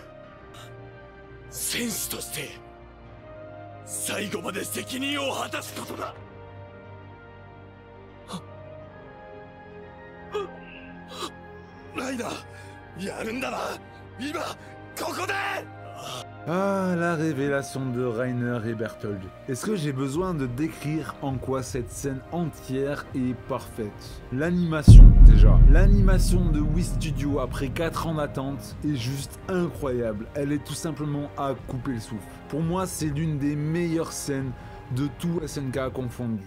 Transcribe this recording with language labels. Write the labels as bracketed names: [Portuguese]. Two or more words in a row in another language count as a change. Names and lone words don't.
[Japanese] 戦士として最後まで責任を果たすことだ。ライダー、やるんだな、今ここで。 [French] Ah, la révélation de Reiner et Berthold. Est-ce que j'ai besoin de décrire en quoi cette scène entière est parfaite? L'animation, déjà. L'animation de Wii Studio après 4 ans d'attente est juste incroyable. Elle est tout simplement à couper le souffle. Pour moi, c'est l'une des meilleures scènes de tout SNK confondu.